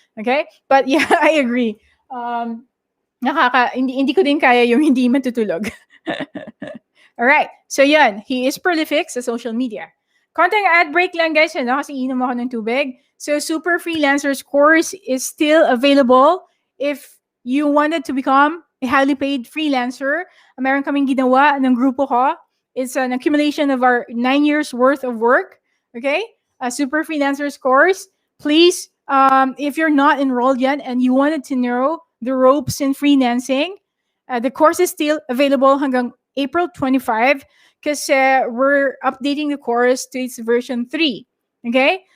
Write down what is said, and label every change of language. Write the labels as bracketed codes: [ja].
[en] Okay? But yeah, I agree. [tl] Hindi ko din kaya yung hindi matutulog. Alright, so yun, [en] he is prolific [tl] sa social media. Konting ad break lang, guys, ano, kasi inom ako ng tubig. [en] So, Super Freelancers course is still available if you wanted to become a highly paid freelancer. [tl] Meron kaming ginawa ng grupo ko. [en] It's an accumulation of our 9 years worth of work. Okay? A Super Freelancers course. Please, if you're not enrolled yet and you wanted to know the ropes in freelancing, the course is still available [tl] hanggang [en] April 25 because we're updating the course to its version 3. Okay?